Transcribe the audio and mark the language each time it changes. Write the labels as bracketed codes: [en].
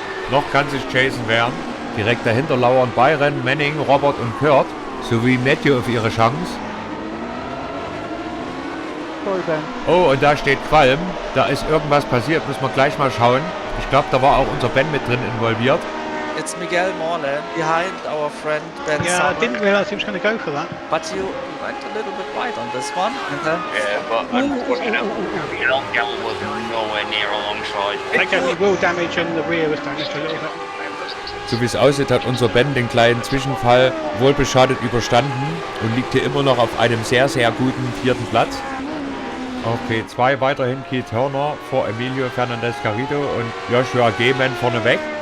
[de] Noch kann sich Jason wehren. Direkt dahinter lauern Byron, Manning, Robert und Kurt sowie Matthew auf ihre Chance. Sorry, Ben. Oh, und da steht Qualm. Da ist irgendwas passiert, müssen wir gleich mal schauen. Ich glaube, da war auch unser Ben mit drin involviert. [en] It's Miguel Morland behind our friend Ben Yeah, I Summer. didn't realise he was going to go for that. But you went a little bit wide on this one. And then Yeah, but unfortunately, Gell was nowhere near alongside. That gave me wheel damage and the rear was damaged a little bit. [de] So wie es aussieht, hat unser Ben den kleinen Zwischenfall wohlbeschadet überstanden und liegt hier immer noch auf einem sehr, sehr guten 4. Platz. Auf P2 weiterhin Keith Turner vor Emilio Fernandez Garrido und Joshua Gehman vorneweg.